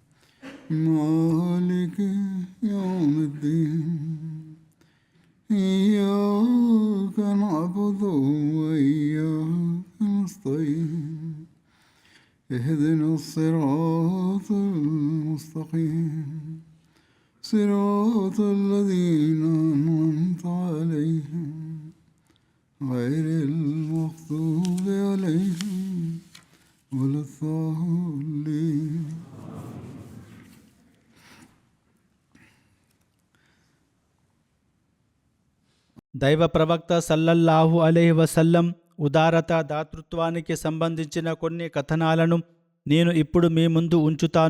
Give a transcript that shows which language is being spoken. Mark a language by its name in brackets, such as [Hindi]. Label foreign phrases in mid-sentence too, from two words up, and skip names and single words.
[Arabic] مالك يوم الدين إياك نعبد وإياك نستعين اهدنا الصراط المستقيم صراط الذين أنعمت عليهم غير المغضوب عليهم ولا الضالين. [Telugu] దైవ ప్రవక్త [Arabic] صلى الله عليه وسلم [Telugu] ఉదారత దాతృత్వానికి సంబంధించిన కొన్ని కథనాలను నేను ఇప్పుడు మీ ముందు ఉంచుతాను.